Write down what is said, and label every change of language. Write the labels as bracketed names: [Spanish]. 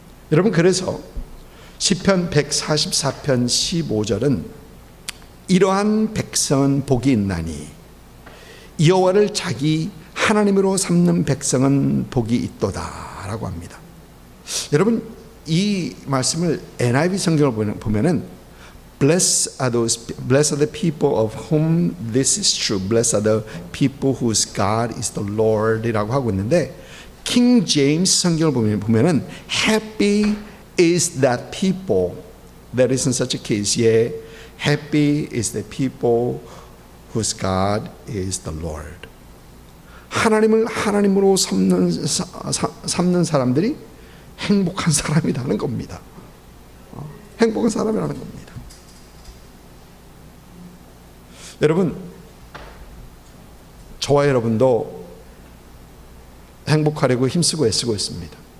[Korean] 여러분 그래서 시편 144편 15절은 이러한 백성은 복이 있나니 여호와를 자기 하나님으로 삼는 백성은 복이 있도다 라고 합니다. 여러분 이 말씀을 NIV 성경을 보면은 [English] Blessed are the people of whom this is true. Blessed are the people whose God is the Lord [Korean] 이라고 하고 있는데 킹 제임스 성경을 보면은 [English] Happy is that people that is in such a case. Yeah, happy is the people whose God is the Lord. [Korean] 하나님을 하나님으로 삼는 사람들이 행복한 사람이라는 겁니다. 행복한 사람이라는 겁니다. 여러분, 저와 여러분도 행복하려고 힘쓰고 애쓰고 있습니다.